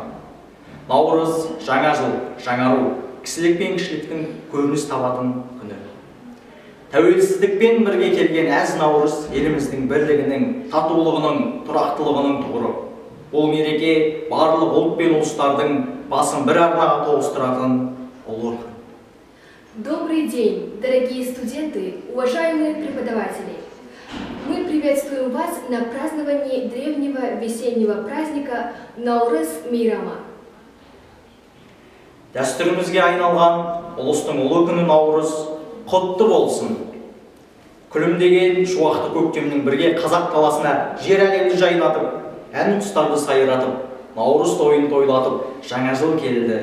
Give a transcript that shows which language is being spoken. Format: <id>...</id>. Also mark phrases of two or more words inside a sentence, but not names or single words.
<kk>Наурыз жаңа жыл, жаңару, кісілік пен кішіліктің көрініс табатын күні. Тәуелсіздікпен бірге келген әз наурыз еліміздің бірлігінің, татулығының, тұрақтылығының тұғыры. Бұл мереке барлық ұлт пен ұлыстардың басын бір арнаға тоғыстыратын ұлы күн.</kk> <ru>Добрый день, дорогие студенты, уважаемые преподаватели! Мы приветствуем вас на праздновании древнего весеннего праздника Наурыз Мейрама.</ru> <kk>Дәстүрімізге айналған ұлыстың ұлы күні Наурыз құтты болсын. Күлімдеген шуақты көктемнің бірге қазақ даласына жер әлемді жайнатып, ән құстарды сайратып, Наурыз тойын тойлатып, жаңа жыл келді.</kk>